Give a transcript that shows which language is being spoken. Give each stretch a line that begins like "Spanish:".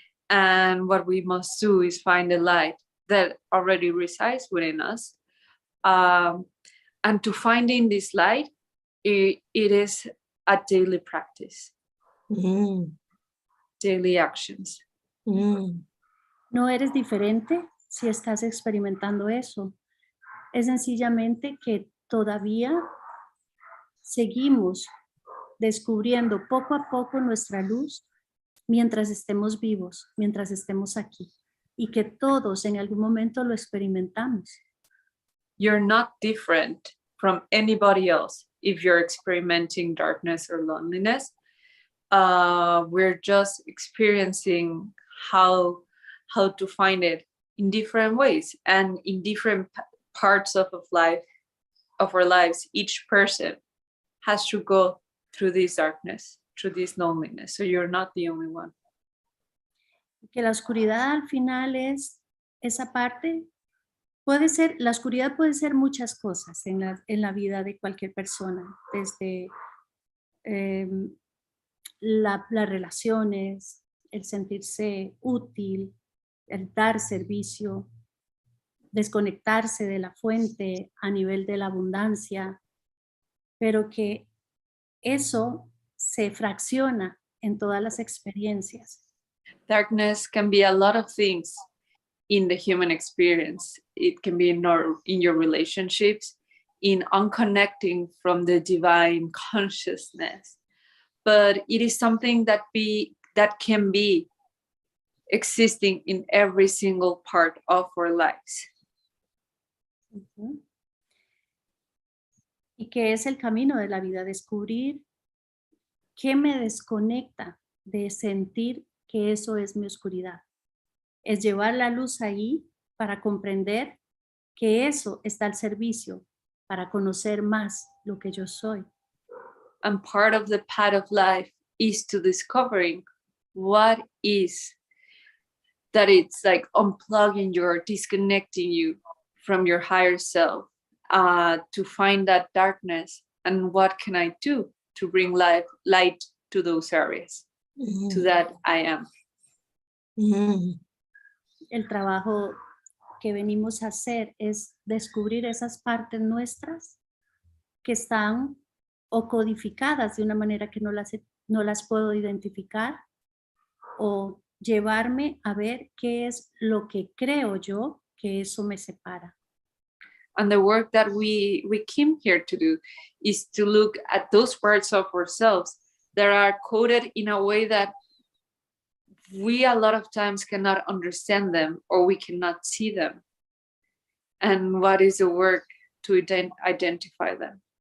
English: And what we must do is find the light that already resides within us. And to finding this light, it is a daily practice, daily actions.
Spanish: No eres diferente si estás experimentando eso. Es sencillamente que todavía seguimos descubriendo poco a poco nuestra luz mientras estemos vivos, mientras estemos aquí, y que todos en algún momento lo experimentamos.
English: You're not different from anybody else if you're experimenting darkness or loneliness. We're just experiencing how to find it in different ways and in different parts of our lives. Each person has to go through this darkness, through this loneliness. So you're not the only one.
Spanish: Que la oscuridad al final es esa parte. La oscuridad puede ser muchas cosas en la vida de cualquier persona, desde las relaciones, el sentirse útil, el dar servicio, desconectarse de la fuente a nivel de la abundancia, pero que eso se fracciona en todas las experiencias.
English: Darkness can be a lot of things in the human experience. It can be in your relationships, in unconnecting from the divine consciousness. But it is something that that can be existing in every single part of our lives. Ujú.
Spanish: ¿Y qué es el camino de la vida? Descubrir qué me desconecta de sentir que eso es mi oscuridad. Es llevar la luz ahí para comprender que eso está al servicio para conocer más lo que yo soy.
English: And part of the path of life is to discovering what is that it's like unplugging you or disconnecting you from your higher self, to find that darkness and what can I do to bring light to those areas, to that I am.
Spanish: El trabajo que venimos a hacer es descubrir esas partes nuestras que están o codificadas de una manera que no las puedo identificar, o llevarme a ver qué es lo que creo yo que eso me separa.
English: And the work that we came here to do is to look at those parts of ourselves that are coded in a way that we a lot of times cannot understand them or we cannot see them. And what is the work to identify them?